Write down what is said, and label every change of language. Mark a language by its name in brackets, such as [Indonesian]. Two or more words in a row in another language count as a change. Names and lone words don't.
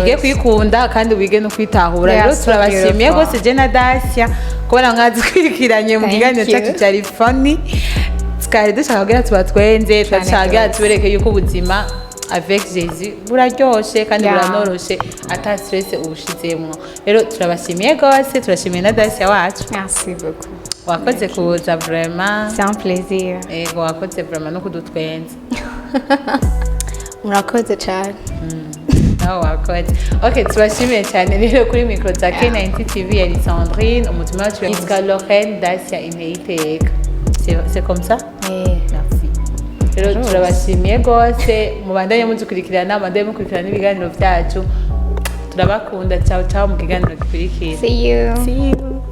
[Rundi] wige kwikunda kandi wige no kwitahura rero turabashimiye gose je na Dacia kubona mwazi kwirikiranye mu kiganiro cyacu cyari funny twari dushaka kugira tubatwenze twashaka tubereke yuko ubuzima avec Jésus buraryoshe kandi [English] Yeah. [Rundi] buranoroshe ata stress ubushizemwo rero turabashimiye gose turashimiye na Dacia wacu [French] Merci beaucoup. [Rundi] wakoze kuza vraiment [French] C'est un plaisir. [Rundi] ego wakoze vraiment no kudutwenza Murakoze cyane. nawe wakoze ok tubashimiye cyane rero kuri mikoro za K90 TV ya Sandrine umutima wacu yitwa Lorraine Dacia Ineyiteka [French] c'est comme ça [Rundi] merci rero turabashimiye gose mubandanye mudukurikirana mubandanye mukurikirana ibiganiro byacu turabakunda [Italian] ciao ciao [Rundi] mu kiganiro gikurikira [English] See you. see you